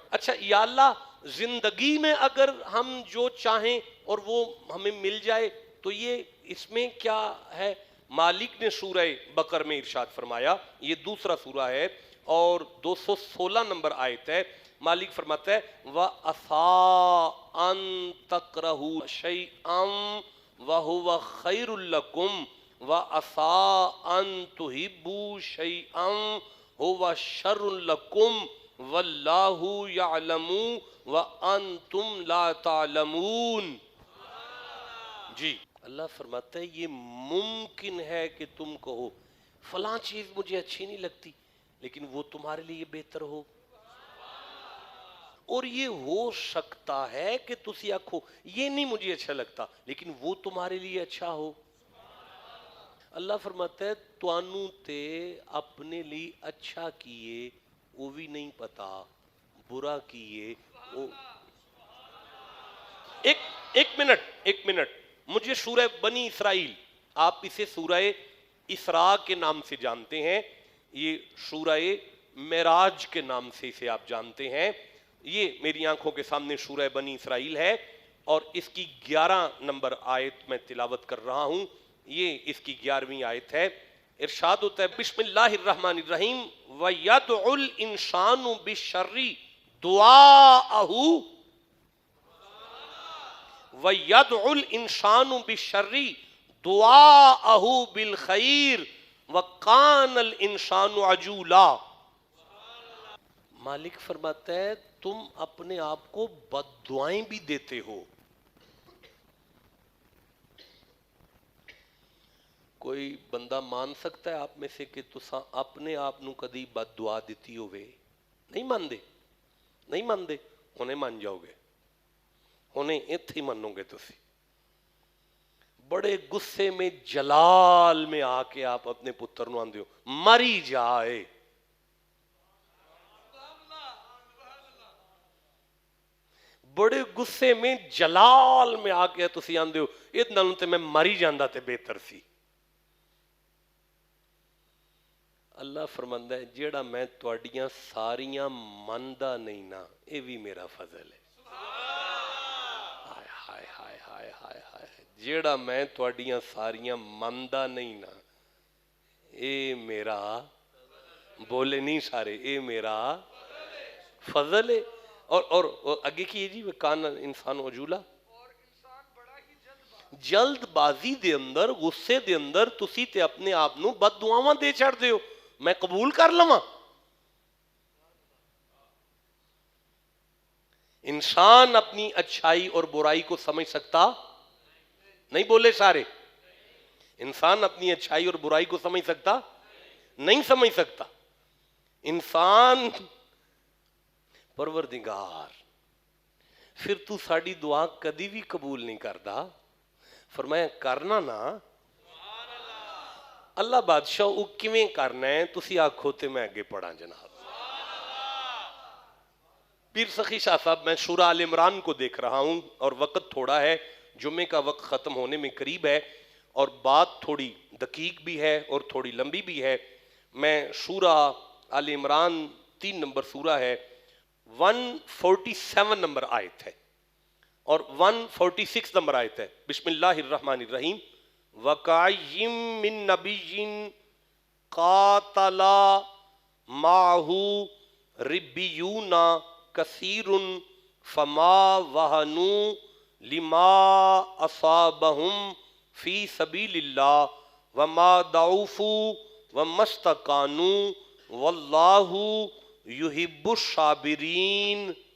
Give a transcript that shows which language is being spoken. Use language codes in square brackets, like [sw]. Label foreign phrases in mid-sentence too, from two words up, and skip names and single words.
[ur] اچھا یا اللہ زندگی میں اگر ہم جو چاہیں اور وہ ہمیں مل جائے تو یہ اس میں کیا ہے؟ مالک نے سورہ بکر میں ارشاد فرمایا، یہ دوسرا سورہ ہے اور 216 نمبر آیت ہے. مالک فرماتا ہے [ar] وَعَسَىٰ أَن تَكْرَهُوا شَيْئًا وَهُوَ خَيْرٌ لَكُمْ وَعَسَىٰ أَن تُحِبُّوا شَيْئًا هُوَ شَرٌّ لَكُمْ وَاللَّهُ يَعْلَمُ وَأَنْتُمْ لَا تَعْلَمُونَ. [ur] جی اللہ فرماتا ہے یہ ممکن ہے کہ تم کہو فلاں چیز مجھے اچھی نہیں لگتی لیکن وہ تمہارے لیے بہتر ہو، اور یہ ہو سکتا ہے کہ [pa] تسی آکھو [ur] یہ نہیں مجھے اچھا لگتا لیکن وہ تمہارے لیے اچھا ہو. اللہ فرماتا ہے [pa] توانوں تے [ur] اپنے لیے اچھا کیے وہ بھی نہیں پتا، برا کیے وہ. ایک منٹ مجھے سورہ بنی اسرائیل، آپ اسے سورہ اسراء کے نام سے جانتے ہیں، یہ سورہ معراج کے نام سے اسے آپ جانتے ہیں. یہ میری آنکھوں کے سامنے سورہ بنی اسرائیل ہے اور اس کی 11 نمبر آیت میں تلاوت کر رہا ہوں. یہ اس کی 11ویں آیت ہے. ارشاد ہوتا ہے بسم اللہ الرحمن الرحیم وَيَدْعُ الْإِنسَانُ بِالشَّرِّ دُعَاءَهُ وَيَدْعُ الْإِنسَانُ بِالشَّرِّ دُعَاءَهُ بِالْخَيْرِ وَكَانَ الْإِنسَانُ عَجُولًا. مالک فرماتا ہے تم اپنے آپ کو بد دعائیں بھی دیتے ہو. کوئی بندہ مان سکتا ہے آپ میں سے کہ [pa] تساں اپنے آپ نو کدی بد دعا دیتی ہوئے؟ [ur] نہیں مانتے، نہیں مانتے. [pa] ہونے مان جاؤ گے، ہونے اتھ ہی منو گے. تسی [ur] بڑے غصے میں جلال میں آ کے [pa] آپ اپنے پتر نو آندے ہو مری جائے. [ur] بڑے غصے میں جلال میں آ کے [pa] تسی آندے ہو یہ نالوں تے میں مری جاندہ تے بہتر سی. اللہ فرماندا ہے جیڑا میں تواڈیاں ساریاں مندا نہیں نا اے بھی میرا فضل ہے. ہائے ہائے ہائے ہائے ہائے ہائے. جیڑا میں تواڈیاں ساریاں مندا نہیں نا اے میرا، بولے نہیں سارے، اے میرا فضل ہے. اور اگے کی جی [ar] کان انسان عجولا، [ur] اور انسان بڑا ہی [pa] جلد بازی دے اندر، غصے دے اندر تسی تے اپنے آپ نو بد دعاواں دے چھڑ دے ہو. میں قبول کر لواں؟ [ur] انسان اپنی اچھائی اور برائی کو سمجھ سکتا نہیں، بولے سارے. انسان اپنی اچھائی اور برائی کو سمجھ سکتا نہیں، سمجھ سکتا. [pa] انسان پروردگار پھر تو ساڑی دعا کدی بھی قبول نہیں کردا. فرمایا کرنا نا اللہ بادشاہ او کیویں کرنا ہے تسی آکھو تے میں اگے پڑھا جناب. [ur] پیر سخی شاہ صاحب میں سورہ آل عمران کو دیکھ رہا ہوں اور وقت تھوڑا ہے، جمعے کا وقت ختم ہونے میں قریب ہے اور بات تھوڑی دقیق بھی ہے اور تھوڑی لمبی بھی ہے. میں سورہ آل عمران 3 نمبر سورہ ہے، 147 نمبر آیت ہے اور 146 نمبر آیت ہے. [ar] بسم اللہ الرحمن الرحیم. وَقَعِّم مِّن نَبِيٍّ قَاتَلَ مَعَهُ رِبِّيُّونَ كَثِيرٌ فَمَا وَهَنُوا لِمَا أَصَابَهُمْ فِي سَبِيلِ اللَّهِ وَمَا ضَعُفُوا وَمَا اسْتَكَانُوا وَاللَّهُ يُحِبُّ الصَّابِرِينَ.